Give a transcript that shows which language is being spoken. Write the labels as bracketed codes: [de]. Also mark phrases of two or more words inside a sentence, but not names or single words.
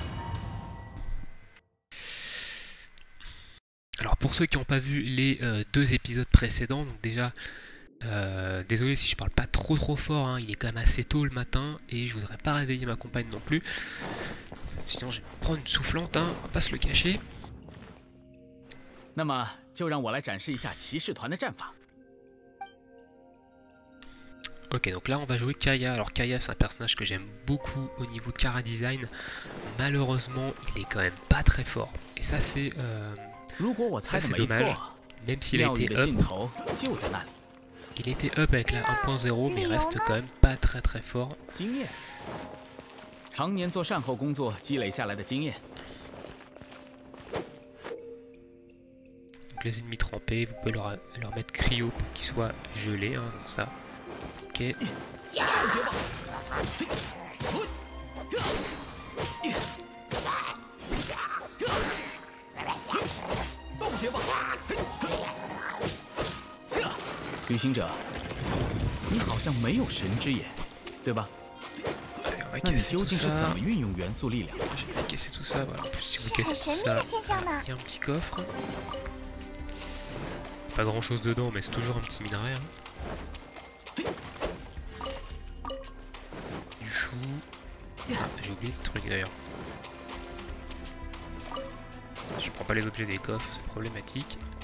[fr] Alors pour ceux qui n'ont pas vu les deux épisodes précédents, donc déjà désolé si je parle pas trop fort, hein, il est quand même assez tôt le matin et je voudrais pas réveiller ma compagne non plus. Sinon je vais me prendre une soufflante, hein, on va pas se le cacher. [zh] 那么就让我来展示一下骑士团的战法。 [fr] Ok, donc là on va jouer Kaeya. Alors Kaeya c'est un personnage que j'aime beaucoup au niveau [en] chara design. [fr] Malheureusement il est quand même pas très fort. Et ça c'est dommage. Même s'il a été up. Il était up avec la 1.0 mais il reste quand même pas très fort. [zh] 常年做善后工作积累下来的经验。 [fr] Donc les ennemis trempés, vous pouvez leur mettre cryo pour qu'ils soient gelés, hein, donc ça. Ok. « [zh] 旅行者，你好像没有神之眼，对吧？那你究竟是怎么运用元素力量？ [fr] Je vais casser tout ça, voilà. En plus, si vous cassez tout ça, il y a un petit coffre. Pas grand chose dedans, mais c'est toujours un petit minerai. Hein. Du chou. Ah, j'ai oublié le truc d'ailleurs. Je prends pas les objets des coffres, c'est problématique.